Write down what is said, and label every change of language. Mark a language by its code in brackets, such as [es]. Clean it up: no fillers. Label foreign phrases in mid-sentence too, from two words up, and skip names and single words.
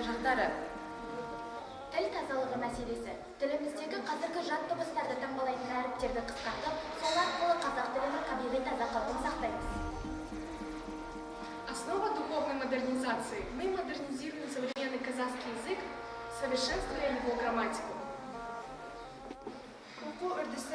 [kk] дыбыстары. Тіл тазалығы мәселесі. Тіліміздегі қазіргі жат дыбыстарды таңбалайтын әріптерді қысқартып, сол арқылы қазақ тілінің табиғи таза қалпын сақтаймыз. [ru] Основа духовной модернизации. Мы модернизируем современный казахский язык, совершенствуя его грамматику. [kk] Оқу үрдісі.